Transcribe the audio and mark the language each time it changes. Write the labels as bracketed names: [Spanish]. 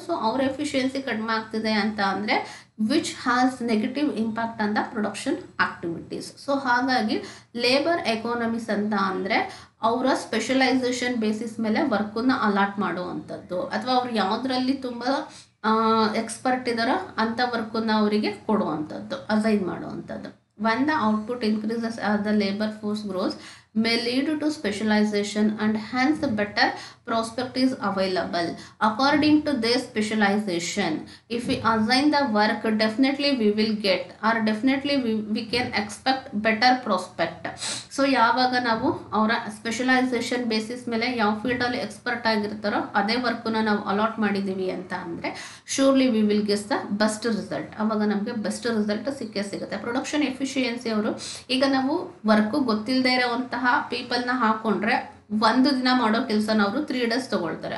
[Kannada] So ಅವರ efficiency ಕಡಿಮೆ ಆಗ್ತಿದೆ ಅಂತ ಅಂದರೆ [English] Which has negative impact on the production activities. [Kannada] So ಹಾಗಾಗಿ ಲೇಬರ್ ಎಕಾನಮಿಸ್ ಅಂತ ಅಂದರೆ ಅವರ ಸ್ಪೆಷಲೈಸೇಷನ್ ಬೇಸಿಸ್ ಮೇಲೆ ವರ್ಕನ್ನ ಅಲಾಟ್ ಮಾಡುವಂಥದ್ದು, ಅಥವಾ ಅವ್ರು ಯಾವುದರಲ್ಲಿ ತುಂಬ ಎಕ್ಸ್ಪರ್ಟ್ ಇದ್ದಾರೋ ಅಂಥ ವರ್ಕನ್ನ ಅವರಿಗೆ ಕೊಡುವಂಥದ್ದು, ಅಸೈನ್ ಮಾಡುವಂಥದ್ದು. [English] when the output increases as the labor force grows may lead to specialization and hence better prospect is available according to their specialization. If we assign the work, definitely we will get, or definitely we can expect better prospect. [Kannada] So ಯಾವಾಗ ನಾವು ಅವರ specialisation basis ಮೇಲೆ ಯಾವ ಫೀಲ್ಡಲ್ಲಿ expert ಆಗಿರ್ತಾರೋ ಅದೇ ವರ್ಕನ್ನ ನಾವು allot ಮಾಡಿದ್ದೀವಿ ಅಂತ ಅಂದರೆ [English] Surely we will guess the best result. [Kannada] ಆವಾಗ ನಮಗೆ ಬೆಸ್ಟ್ ರಿಸಲ್ಟ್ ಸಿಕ್ಕೇ ಸಿಗುತ್ತೆ. ಪ್ರೊಡಕ್ಷನ್ ಎಫಿಷಿಯನ್ಸಿ ಅವರು ಈಗ ನಾವು ವರ್ಕು ಗೊತ್ತಿಲ್ಲದೆ ಇರೋವಂತಹ ಪೀಪಲ್ನ ಹಾಕೊಂಡ್ರೆ ಒಂದು ದಿನ ಮಾಡೋ ಕೆಲಸನ ಅವರು 3 days ತೊಗೊಳ್ತಾರೆ.